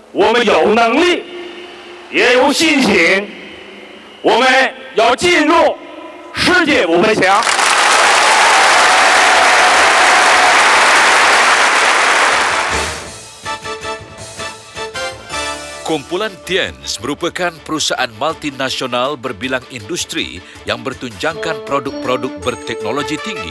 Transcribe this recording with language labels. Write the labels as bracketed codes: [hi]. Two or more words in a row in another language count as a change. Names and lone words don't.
[zh] 我们有能力，也有信心，我们要进入世界五百强。 [ms] Kumpulan Tienz merupakan perusahaan multinasional berbilang industri yang bertunjangkan produk-produk berteknologi tinggi.